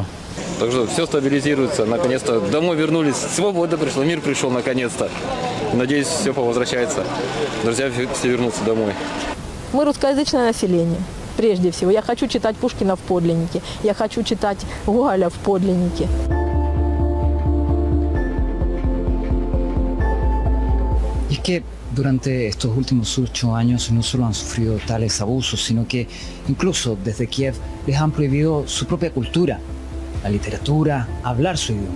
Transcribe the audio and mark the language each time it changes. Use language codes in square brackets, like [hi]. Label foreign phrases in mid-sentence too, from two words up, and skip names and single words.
[ru] Так что все стабилизируется, наконец-то домой вернулись, свобода пришла, мир пришел наконец-то. Надеюсь, все повозвращается, друзья все вернутся домой. Мы русскоязычное население, прежде всего. Я хочу читать Пушкина в подлиннике, я хочу читать Гоголя в подлиннике. [es] Y es que durante estos últimos 8 años no solo han sufrido tales abusos, sino que incluso desde Kiev les han prohibido su propia cultura, la literatura, hablar su idioma.